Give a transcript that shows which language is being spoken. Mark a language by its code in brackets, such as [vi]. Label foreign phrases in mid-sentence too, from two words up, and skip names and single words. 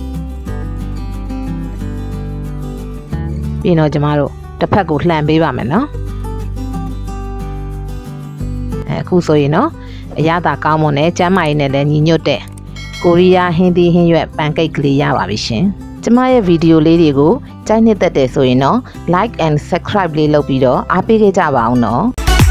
[my] ပြီးတော့ကျမတို့တစ်ဖက်ကိုလှန်ပေးပါမယ်နော်အခုဆိုရင်နော်အရသာကောင်းမွန်တဲ့ကျန်းမာရေးနဲ့လည်းညီညွတ်တဲ့ကိုရီးယားဟင်းသီးဟင်းရွက်ပန်ကိတ်ကလေးရပါပြီရှင်ကျမရဲ့ဗီဒီယိုလေးတွေကိုကြိုက်နှစ်သက်တယ်ဆိုရင်တော့ [en] like and subscribe [my] လေးလုပ်ပြီးတော့အားပေးခဲ့ကြပါအောင်နော်